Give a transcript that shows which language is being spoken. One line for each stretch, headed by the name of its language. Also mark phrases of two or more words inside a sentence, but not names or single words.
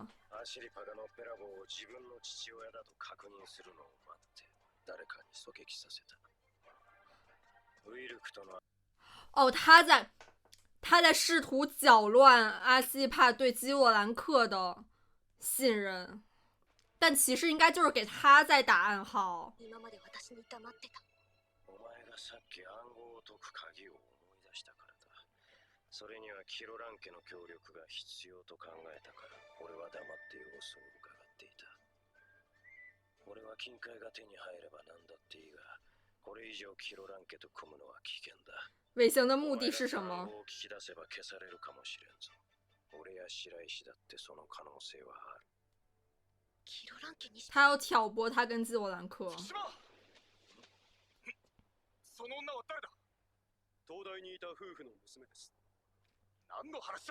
Japanese: アシリパがのっぺらぼうを自分の父親だと確認するのを待って誰かに狙撃させた。ウィルクとの
Chinese: 哦，他在试图搅乱阿西帕对基洛兰克的信任，但其实应该就是给他在打暗号。
Japanese: お前がさっき暗号を解く鍵を思い出したからだ。それにはキロラン家の協力が必要と考えたから俺は黙って様子を伺っていた。俺は金塊が手に入れば何だっていいがこれ以上キロラン家と組むのは危険だ。
Chinese: 尾行的目的是什么？
Japanese: 聞き出せば消されるかもしれんぞ。俺や白石だってその可能性はある。
Chinese: 他要挑拨他跟基洛兰克。
Japanese: その女は誰だ？東大にいた夫婦の娘です。何の話だ？